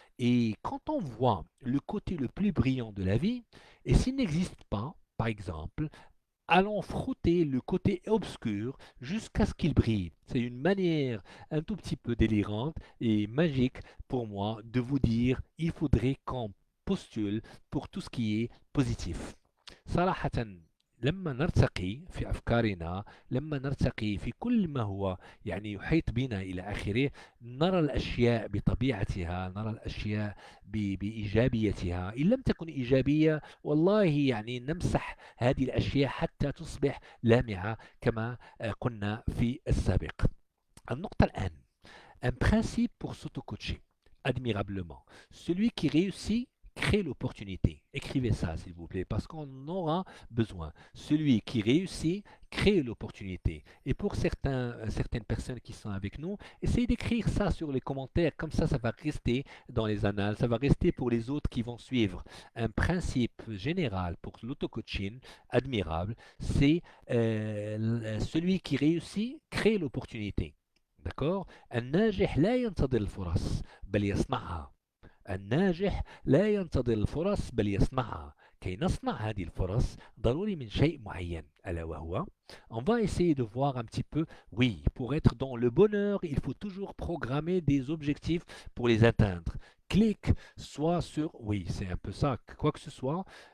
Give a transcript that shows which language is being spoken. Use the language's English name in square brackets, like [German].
[French] Et quand on voit le côté le plus brillant de la vie, et s'il n'existe pas, par exemple, allons frotter le côté obscur jusqu'à ce qu'il brille. C'est une manière un tout petit peu délirante et magique pour moi de vous dire il faudrait qu'on postule pour tout ce qui est positif. [Arabic] صراحة لما نرتقي في أفكارنا لما نرتقي في كل ما هو يعني يحيط بنا إلى آخره نرى الأشياء بطبيعتها نرى الأشياء بإيجابيتها إن لم تكن إيجابية والله يعني نمسح هذه الأشياء حتى تصبح لامعة كما قلنا في السابق. النقطة الآن [French] un principe pour s'auto-coacher admirablement. Celui qui réussit crée l'opportunité. Écrivez ça, s'il vous plaît, parce qu'on en aura besoin. Celui qui réussit crée l'opportunité. Et pour certaines personnes qui sont avec nous, essayez d'écrire ça sur les commentaires. Comme ça va rester dans les annales. Ça va rester pour les autres qui vont suivre. Un principe général pour l'auto-coaching admirable, c'est celui qui réussit crée l'opportunité. D'accord? [Arabic] الناجح لا ينتظر الفرص بل يصنعها. الناجح لا ينتظر الفرص بل يصنعها. كي نصنع هذه الفرص ضروري من شيء معين ألا وهو [French] on va essayer de voir un petit peu oui pour être dans le bonheur il faut toujours programmer des objectifs pour les atteindre clique soit sur oui c'est un peu ça quoi que ce soit